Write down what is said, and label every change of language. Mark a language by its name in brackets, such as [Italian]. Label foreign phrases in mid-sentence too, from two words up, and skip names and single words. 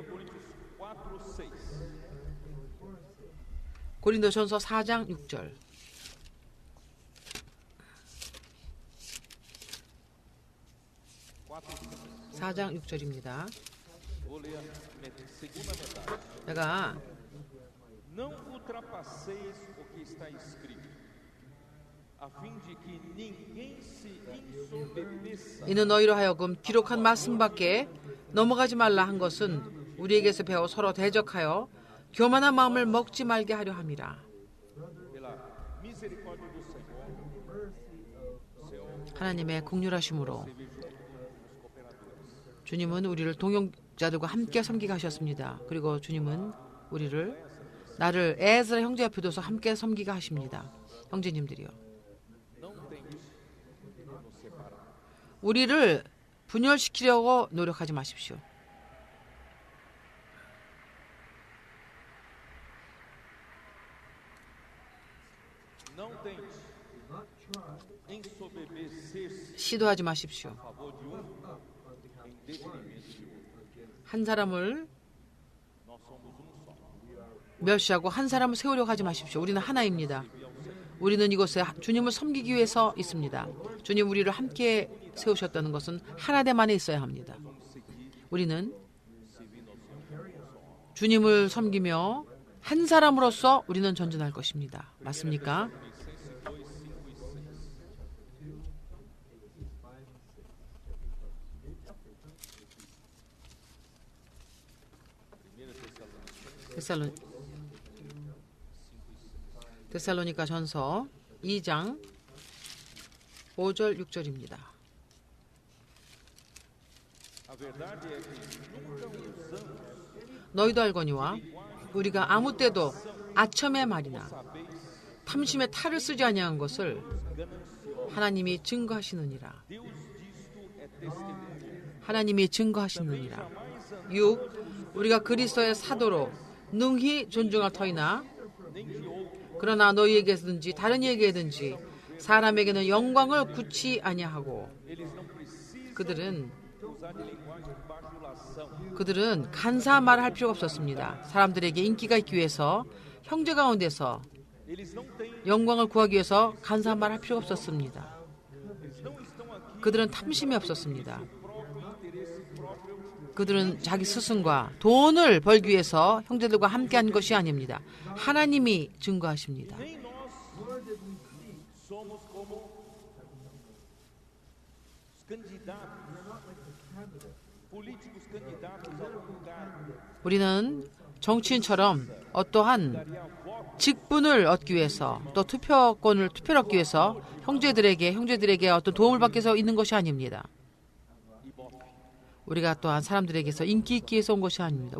[Korean] 고린도전서 4장 6절. (4장 6절입니다) 내가 [Portuguese] Não ultrapasseis o que está escrito, a fim de que ninguém se ensoberbeça. [Korean] 이는 너희로 하여금 기록한 말씀밖에 넘어가지 말라 한 것은 우리에게서 배워 서로 대적하여 교만한 마음을 먹지 말게 하려 함이라. [Portuguese] Pela misericórdia do Senhor, [Korean] 하나님의 긍휼하심으로 주님은 우리를 동역자들과 함께 섬기게 하셨습니다. 그리고 주님은 나를 에스라 형제 옆에 둬서 함께 섬기게 하십니다. 형제님들이요. 우리를 분열시키려고 노력하지 마십시오. [Portuguese] não tente ensoberbecer-se [Korean] 시도하지 마십시오. [Portuguese] a favor de em detrimento de outro. [Korean] 한 사람을 [Portuguese] Nós somos só. [Korean] 멸시하고 한 사람을 세우려고 하지 마십시오. 우리는 하나입니다. 우리는 이곳에 주님을 섬기기 위해서 있습니다. 주님 우리를 함께 세우셨다는 것은 하나됨 안에 있어야 합니다. 우리는 주님을 섬기며 한 사람으로서 우리는 전진할 것입니다. 맞습니까? 데살로니가 전서 2장 5절 6절입니다. [Portuguese] A verdade é que nunca usamos [Korean] 너희도 알거니와 우리가 아무 때도 아첨의 말이나 탐심의 탈을 쓰지 아니한 것을 하나님이 증거하시느니라. [Portuguese] Deus disto é testemunho. [Korean] 하나님이 증거하시느니라. 6. 우리가 그리스도의 사도로 능히 존중할 터이나 그러나 너희에게든지 다른 이에게든지 사람에게는 영광을 굳이 아니하고 그들은 간사한 말을 할 필요가 없었습니다. 사람들에게 인기가 있기 위해서 형제 가운데서 영광을 구하기 위해서 간사한 말을 할 필요가 없었습니다. 그들은 탐심이 없었습니다. 그들은 자기 스승과 돈을 벌기 위해서 형제들과 함께한 것이 아닙니다. 하나님이 증거하십니다. [Portuguese] Nem nós somos como os candidatos, políticos candidatos a algum cargo. [Korean] 우리는 정치인처럼 어떠한 직분을 얻기 위해서 또 투표를 얻기 위해서 형제들에게 어떤 도움을 받기 위해서 있는 것이 아닙니다. 우리가 또한 사람들에게서 인기 있기 위해서 온 것이 아닙니다.